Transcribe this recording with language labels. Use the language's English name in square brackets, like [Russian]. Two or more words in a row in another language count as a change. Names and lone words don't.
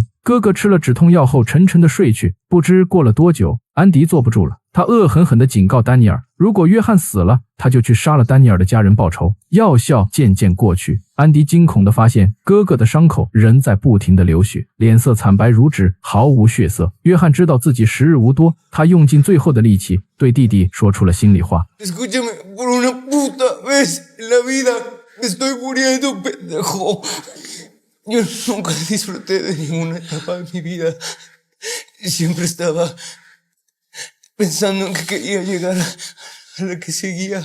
[Chinese] 哥哥吃了止痛药后沉沉地睡去。不知过了多久，安迪坐不住了，他恶狠狠地警告丹尼尔，如果约翰死了，他就去杀了丹尼尔的家人报仇。药效渐渐过去，安迪惊恐地发现哥哥的伤口仍在不停地流血，脸色惨白如纸，毫无血色。约翰知道自己时日无多，他用尽最后的力气对弟弟说出了心里话。 [Spanish] Escúchame, por una puta vez en la vida me estoy muriendo, pendejo. Yo nunca disfruté de ninguna etapa de mi vida. Siempre estaba pensando en que quería llegar a la que seguía.